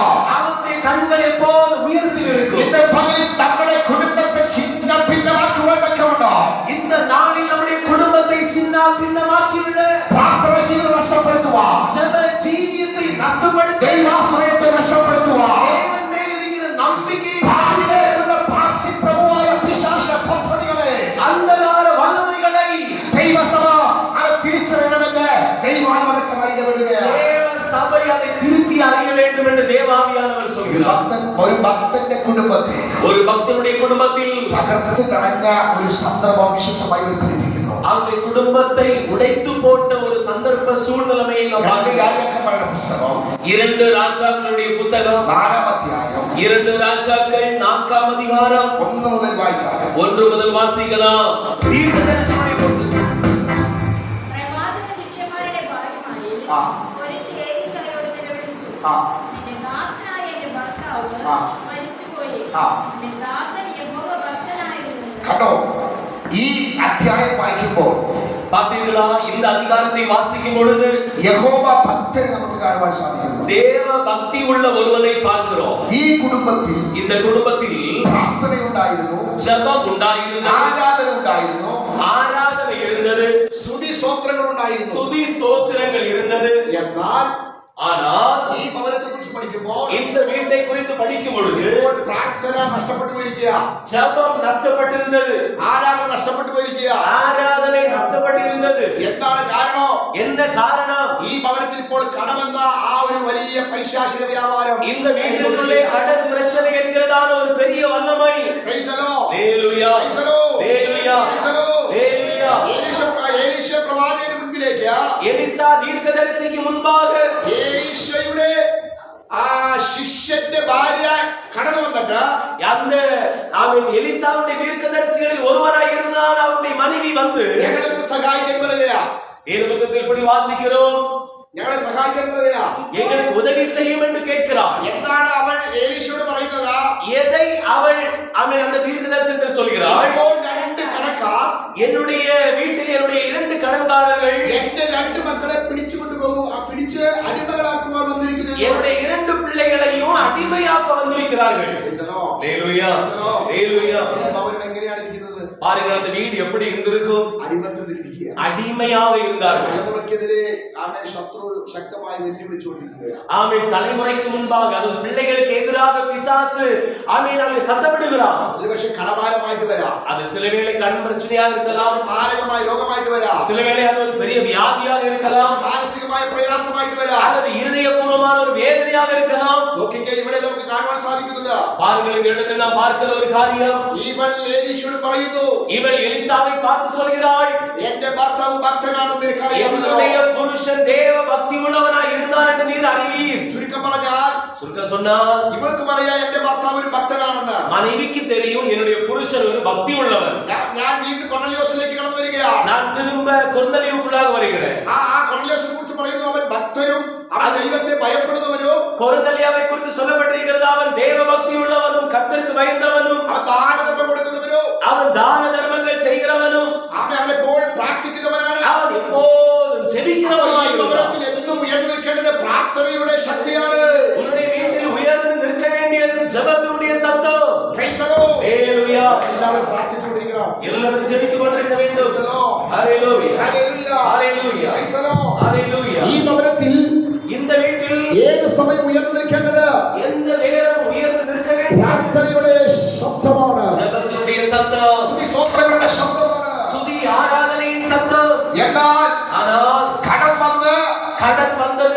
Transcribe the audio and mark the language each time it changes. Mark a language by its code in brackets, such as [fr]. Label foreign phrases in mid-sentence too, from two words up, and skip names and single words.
[ta] அவனுடைய கண்கள் எப்போது உயரத்தில் இருக்கும். [ml] ഇന്ന് പകലിൽ നമ്മുടെ കുടുംബത്തെ ചിന്ന ഭിന്നമാക്കുവാൻ തക്കമുണ്ടോ? [ta] இந்த நாளில் நம்முடைய குடும்பத்தை சின்ன பின்னமாக்கியுள்ள [ml] പ്രാർത്ഥന ജീവിതം നഷ്ടപ്പെടുത്തുവാൻ, [ta] ஜெப ஜீவியத்தை நஷ்டப்படுத்தி [ml] ദൈവാശ്രയത്തെ നഷ്ടപ്പെടുത്തുവാൻ, [ta] தேவன் மேல் இருக்கிற நம்பிக்கையை [ml] ഭാവിയിലേക്കുള്ള പാർശ്വപ്രഭുവായ പിശാചിന്റെ പദ്ധതികളെ [ta] அந்தகார வல்லமைகளை [ml] ദൈവസഭ അത് തിരിച്ചറിയണമെന്ന് ദൈവാത്മകമായി ഇടപെടുകയാണ്. [ta] தேவ சபை அதை திருப்பி அறிய வேண்டும் என்று தேவாவியானவர் சொல்கிறார். [ml] ഒരു ഭക്തന്റെ കുടുംബത്തെ [ta] ஒரு பக்தனுடைய குடும்பத்தில் [ml] തകർത്ത് കളഞ്ഞ ഒരു സന്ദർഭം വിശുദ്ധ ബൈബിൾ പഠിപ്പിക്കുന്നു. அவருடைய குடும்பத்தை உடைத்து போட்ட ஒரு சந்தர்ப்ப சூழ்நிலையை நாம் രണ്ട് [ta] பார்க்கிறோம். [ml] രാജാക്കന്മാരുടെ പുസ്തകം [ta] 2 ராஜாக்களுடைய புத்தகம் [ml] 4-ാം അധ്യായം [ta] 2 ராஜாக்கள் 4-ஆம் அதிகாரம் [ml] 1 മുതൽ വായിച്ചാൽ [ta] 1 முதல் வாசிக்கலாம். தீர்க்கதரிசியுடைய புத்தகம். [ml] പ്രവാചക ശിഷ്യന്മാരുടെ ഭാര്യമാരിൽ ആ. ഒരുത്തി ഏലീശായോട് നിലവിളിച്ചു, ആ. "നിന്റെ ദാസനായ എന്റെ ഭർത്താവ് ആ. മരിച്ചുപോയി. ആ. നിന്റെ ദാസൻ യഹോവ ഭക്തനായിരുന്നു." കണ്ടോ, ഈ അധ്യായം വായിക്കുമ്പോൾ [ta] பார்த்தீர்களா? இந்த அதிகாரத்தை வாசிக்கும் பொழுது [ml] യഹോവ ഭക്തരെ നമുക്ക് കാണുവാൻ സാധിക്കുന്നു. [ta] தேவ பக்தி உள்ள ஒருவனை பார்க்கிறோம். [ml] ഈ കുടുംബത്തിൽ [ta] இந்த കുടുംബത്തിൽ [ml] പ്രാർത്ഥനയുണ്ടായിരുന്നു, [ta] ஜெபம் உண்டாயிருந்தது, [ml] ആരാധന ഉണ്ടായിരുന്നു, [ta] ஆராதனை இருந்தது, [ml] സ്തുതി സ്തോത്രങ്ങൾ ഉണ്ടായിരുന്നു. [ta] துதி ஸ்தோத்திரங்கள் இருந்தது. [ml] എന്നാൽ [ta] ஆனால் [ml] ഈ ഭവനത്തെ കുറിച്ച് പഠിക്കുമ്പോൾ [ta] இந்த വീட்டை குறித்து படிக்கும் பொழுது [ml] ഇപ്പോൾ പ്രാർത്ഥന നഷ്ടപ്പെട്ടു പോയിരിക്കുക, [ta] ஜெபம் நஷ்டப்பட்டிருந்தது, [ml] ആരാധന നഷ്ടപ്പെട്ടു പോയിരിക്കുക. [ta] ஆராதனை நஷ்டப்பட்டிருந்தது. [ml] എന്താണ് കാരണം? [ta] என்ன காரணம்? [ml] ഈ ഭവനത്തിൽ ഇപ്പോൾ കടമെന്ന ആ ഒരു വലിയ പൈശാചിക വ്യാപാരം, [ta] இந்த வீட்டிற்குள்ளே கடன் பிரச்சனை என்கிறதான ஒரு பெரிய வல்லமை. [en] Praise the Lord. [ta] ஹalleluya, [en] Praise the Lord. [ta] ஹalleluya, [en] Praise the Lord. [ta] ஹalleluya. [ml] എലീശ പ്രവാചകന്റെ മുൻപിലേക്ക് [ta] எலிசா தீர்க்கதரிசிக்கு முன்பாக [ml] എലീശയുടെ ആ ശിഷ്യന്റെ ഭാര്യ കടന്നു വന്നിട്ട് [ta] அந்த அவன் எலிசாவுடைய தீர்க்கதரிசிகளில் ஒருவனாய் இருந்தான். அவனுடைய மனைவி வந்து [ml] ഞങ്ങളെ സഹായിക്കാൻ പറയുകയാ. [ta] வேதபுத்தகத்தில் இப்படி வாசிக்கிறோம், [ml] ഞങ്ങളെ സഹായിക്കാൻ പറയുകയാ. [ta] எங்களுக்கு உதவி செய்யும் என்று கேட்கிறான். [ml] എന്താണ് അവൻ എലീശയോട് പറയുന്നത്? [ta] எதை அவன் அந்த தீர்க்கதரிசனத்தில் சொல்கிறாள்? [ml] ഇപ്പോൾ രണ്ട് കടക്കാർ [ta] என்னுடைய வீட்டில் என்னுடைய 2 கடன்காரர்கள் [ml] എന്റെ 2 മക്കളെ പിടിച്ചുകൊണ്ടുപോകും, പിടിച്ച് അടിമകളാക്കുവാൻ വന്നിരിക്കുന്നു. [ta] என்னுடைய 2 பிள்ளைகளையும் അടിമയാക്ക വന്നിരിக்கிறார்கள். [ml] ഹല്ലേലൂയ, ഹല്ലേലൂയ. എങ്ങനെയാണ് ഇരിക്കുന്നത്? [ta] பாருங்கள் அந்த வீடு எப்படி இருந்திருக்கும்? [ml] അടിമത്തത്തിലിരിക്കുക. [ta] அடிமையாக இருந்தார்கள். [ml] തലമുറയ്ക്കെതിരെ ആമേൻ ശത്രു ശക്തമായി വെല്ലുവിളിച്ചുകൊണ്ടിരിക്കുകയാണ്. [ta] ஆமென். தலைமுறைக்கு முன்பாக அது பிள்ளைகளுக்கு எதிராக பிசாசு ஆமென் அங்கே சத்தமிடுகிறான். [ml] ഒരുപക്ഷെ കടഭാരമായിട്ട് വരാം. [ta] அது சில வேளை கடன் பிரச்சனையாக இருக்கலாம். [ml] മാരകമായ രോഗമായിട്ട് വരാം. [ta] சில வேளை அது ஒரு பெரிய வியாதியாக இருக்கலாம். [ml] മാനസികമായ പ്രയാസമായിട്ട് വരാം. [ta] அல்லது இருதயபூர்வமான ஒரு வேதனையாக இருக்கலாம். [ml] നോക്കിക്കേ, ഇവിടെ നമുക്ക് കാണുവാൻ സാധിക്കുന്നത് [ta] பாருங்கள் இந்த இடத்தில் நாம் பார்க்கிற ஒரு காரியம். [ml] ഇവൾ എലീശയോട് പറയുന്നു, [ta] இவள் எலிசாவை பார்த்து சொல்கிறாள், [ml] എന്റെ ഭർത്താവ് ഭക്തനാണെന്ന് നിനക്കറിയാമല്ലോ. [ta] என்னுடைய புருஷன் தேவ பக்தி உள்ளவனாய் இருந்தான் என்று நீர் அறிவீர். [ml] ചുരുക്കം പറഞ്ഞാൽ [ta] சுருக்க சொன்னால் [ml] ഇവൾക്ക് പറയാ എന്റെ ഭർത്താവ് ഒരു ഭക്തനാണെന്ന്. [ta] மனைவிக்கு தெரியும் என்னுடைய புருஷன் ஒரு பக்தி உள்ளவன். [ml] ഞാൻ വീണ്ടും കൊർന്നലിയോസിലേക്ക് കടന്നു വരികയാണ്. [ta] நான் திரும்ப கொர்நேலியுக்குள்ளாக வருகிறேன். [ml] ആ കൊർന്നലിയോസിനെ കുറിച്ച് പറയുന്നു, അവൻ ഭക്തനും അവൻ ദൈവത്തെ ഭയപ്പെടുന്നവനും. [ta] கொர்நேலியாவை குறித்து சொல்லப்பட்டிருக்கிறது, அவன் தேவ பக்தி உள்ளவனும் கர்த்தருக்கு பயந்தவனும் [ml] അവൻ ദാനധർമ്മം കൊടുക്കുന്നവനും. [ta] அவன் தான தர்மங்கள் செய்கிறவனும் [ml] അവൻ എപ്പോഴും പ്രാർത്ഥിക്കുന്നവനാണ്. [ta] அவன் எப்போதும் ஜெபிக்கிறவனாய் இருந்தான். [ml] എന്നും ഉയർന്നു നിൽക്കേണ്ടത് പ്രാർത്ഥനയുടെ ശക്തിയാണ്. [ta] உன்னுடைய வீட்டில் உயர்ந்து நிற்க வேண்டியது ஜெபத்தினுடைய சத்தம். [en] Praise the Lord. [ta] ஹalleluya. [ml] എല്ലാവരും പ്രാർത്ഥിച്ചുകൊണ്ടിരിക്കണം. [ta] எல்லாரும் ஜெபித்துக் கொண்டிருக்க வேண்டும். [en] Praise the Lord. [ta] ஹalleluya. [en] Hallelujah. [ta] ஹalleluya. [en] Praise the Lord. [ta] ஹalleluya. [ml] ഈ ഭവനത്തിൽ [ta] இந்த വീട്ടിൽ [ml] ഏത് സമയം ഉയർന്നു നിൽക്കേണ്ടത് [ta] எந்த நேரம் உயர்ந்து நிற்க வேண்டும்? [ml] പ്രാർത്ഥനയുടെ ശബ്ദമാണ്. [ta] ஜெபத்தினுடைய சத்தம், [ml] സ്തുതി സ്തോത്രങ്ങളുടെ ശബ്ദമാണ്. [ta] துதி ஆராதனையின் சத்தம். [ml] എന്നാൽ [ta] ஆனால் [ml] കടം വന്ന് [ta] கடன் வந்தது.